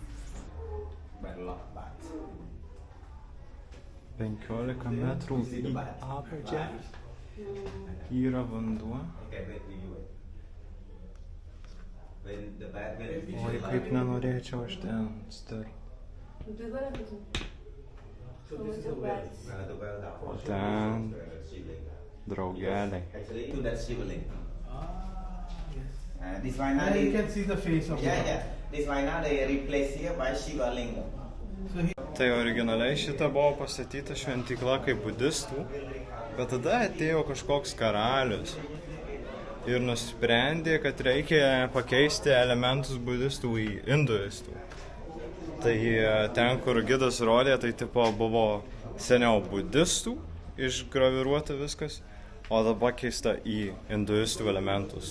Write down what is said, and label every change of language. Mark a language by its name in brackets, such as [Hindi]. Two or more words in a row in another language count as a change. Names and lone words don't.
[Lithuanian] 15 metrų į apačią yra vanduo. Oi, kaip nenorėčiau aš ten stirti. O ten draugeliai. [English] This one now You can see the face of yeah. This one now they replace here by Shiva Linga. [Lithuanian] Tai originaliai šita buvo pastatyta šventykla kaip budistų, bet tada atėjo kažkoks karalius ir nusprendė, kad reikia pakeisti elementus budistų į hinduistų. Tai ten, kur gidas rodė, tai tipo buvo seniau budistų išgraviruota viskas, o dabar keista į hinduistų elementus.